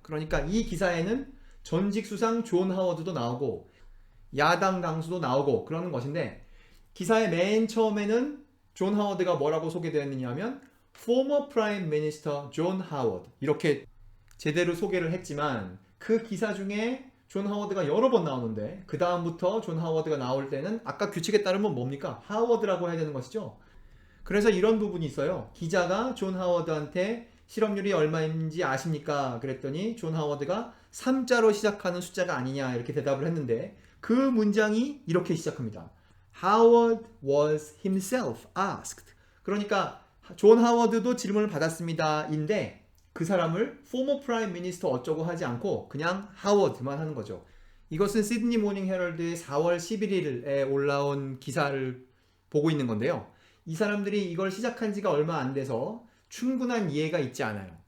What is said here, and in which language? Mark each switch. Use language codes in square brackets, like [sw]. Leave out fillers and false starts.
[ko] 그러니까 이 기사에는 전직 수상 존 하워드도 나오고 야당 당수도 나오고 그러는 것인데, 기사의 맨 처음에는 존 하워드가 뭐라고 소개되었느냐 하면 former prime minister 존 하워드 이렇게 제대로 소개를 했지만, 그 기사 중에 존 하워드가 여러 번 나오는데 그 다음부터 존 하워드가 나올 때는 아까 규칙에 따르면 뭡니까? 하워드라고 해야 되는 것이죠. 그래서 이런 부분이 있어요. 기자가 존 하워드한테 실업률이 얼마인지 아십니까? 그랬더니 존 하워드가 3자로 시작하는 숫자가 아니냐 이렇게 대답을 했는데, 그 문장이 이렇게 시작합니다. [en] Howard was himself asked. [ko] 그러니까 존 하워드도 질문을 받았습니다 인데 그 사람을 former prime minister 어쩌고 하지 않고 그냥 하워드만 하는 거죠. 이것은 시드니 모닝 헤럴드의 4월 11일에 올라온 기사를 보고 있는 건데요. 이 사람들이 이걸 시작한 지가 얼마 안 돼서 충분한 이해가 있지 않아요.